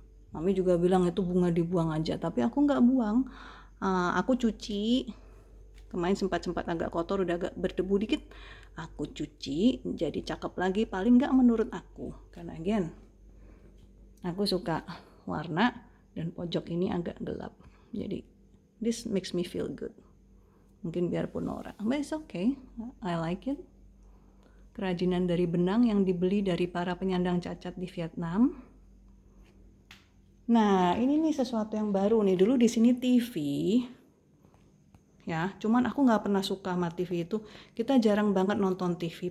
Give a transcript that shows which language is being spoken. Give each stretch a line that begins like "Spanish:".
Indonesian: Mami juga bilang itu bunga dibuang aja, tapi aku nggak buang. Aku cuci. Kemarin sempat agak kotor, udah agak berdebu dikit. Aku cuci, jadi cakep lagi paling nggak menurut aku. Karena again, aku suka warna dan pojok ini agak gelap. Jadi
English: this makes me feel good.
Indonesian: Mungkin biarpun norak,
English: but it's okay. I like it.
Indonesian: Kerajinan dari benang yang dibeli dari para penyandang cacat di Vietnam. Nah, ini nih sesuatu yang baru nih. Dulu di sini TV, ya. Cuman aku nggak pernah suka sama TV itu. Kita jarang banget nonton TV.